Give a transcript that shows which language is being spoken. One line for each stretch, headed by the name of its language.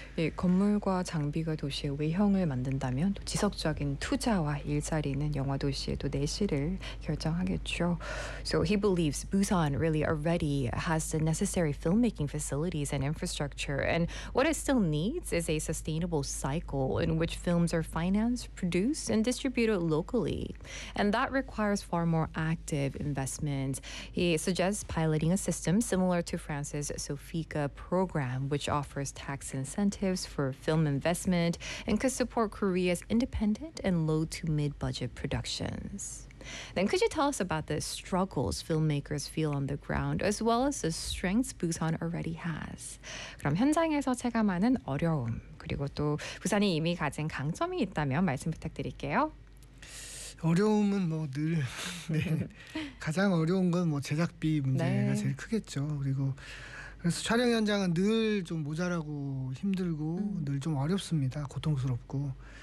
Korean: 예, 건물과 장비가 도시의 외형을 만든다면 또 지속적인 투자와 일자리는 영화 도시의 또 내실을 결정하겠죠.
English: So he believes Busan really already has the necessary filmmaking facilities and infrastructure, and what it still needs is a sustainable cycle in which films are financed, produced, and distributed locally. And that requires far more active investment. He suggests piloting a system similar to France's SOFICA program, which offers tax incentives for film investment and could support Korea's independent and low to mid budget productions. Then could you tell us about the struggles filmmakers feel on the ground, as well as the strengths Busan already has?
Korean: 그럼 현장에서 체감하는 어려움, 그리고 또 부산이 이미 가진 강점이 있다면 말씀 부탁드릴게요. 어려움은 뭐 늘 네. 가장 어려운 건 뭐 제작비 문제가 네. 제일 크겠죠. 그리고 그래서 촬영 현장은 늘 좀 모자라고 힘들고 늘 좀 어렵습니다. 고통스럽고.